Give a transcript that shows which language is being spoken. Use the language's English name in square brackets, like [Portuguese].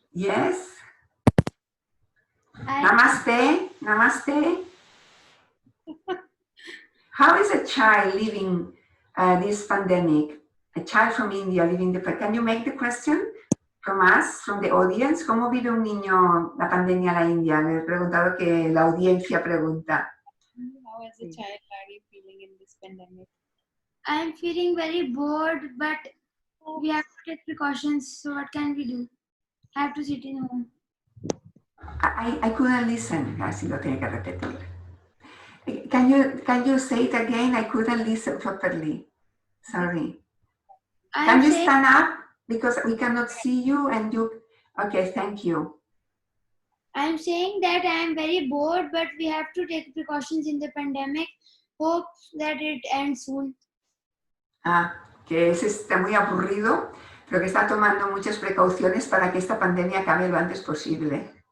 [English] Yes. Namaste. Namaste. How is a child living this pandemic? A child from India living the... Can you make the question from us, from the audience? [Spanish] ¿Cómo vive un niño la pandemia en la India? Le he preguntado que la audiencia pregunta. [English] How as a child are you feeling in this pandemic? I'm feeling very bored, but we have to take precautions. So what can we do? I have to sit in home. I couldn't listen. [Spanish] Así lo tiene que repetir. [English] Can you say it again? I couldn't listen properly. Sorry. Can you stand up? Because we cannot see you and you... Okay, thank you. I'm saying that I am very bored, but we have to take precautions in the pandemic. Hope that it ends soon. [Spanish] Que está muy aburrido, pero que está tomando muchas precauciones para que esta pandemia acabe lo antes posible.